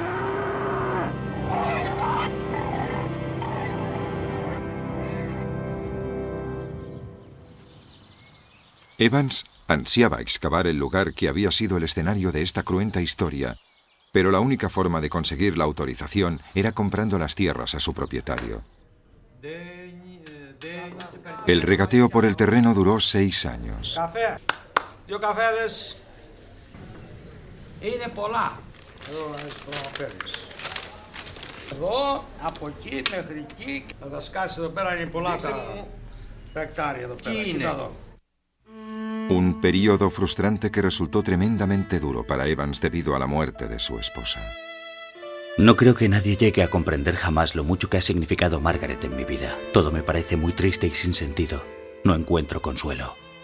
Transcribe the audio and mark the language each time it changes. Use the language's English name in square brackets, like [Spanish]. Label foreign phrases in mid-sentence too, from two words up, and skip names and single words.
[Spanish] Evans ansiaba excavar el lugar que había sido el escenario de esta cruenta historia, pero la única forma de conseguir la autorización era comprando las tierras a su propietario. El regateo por el terreno duró 6 años. [Greek] Είναι πολλά. Εδώ παίρνεις. Εδώ, από εκεί μέχρι εκεί. Θα τα σκάσεις εδώ πέρα, είναι πολλά τα εκτάρια εδώ πέρα. Κοίτα εδώ. [Spanish] Un periodo frustrante que resultó tremendamente duro para Evans debido a la muerte de su esposa. No creo que nadie llegue a comprender jamás lo mucho que ha significado Margaret en mi vida. Todo me parece muy triste y sin sentido. No encuentro consuelo.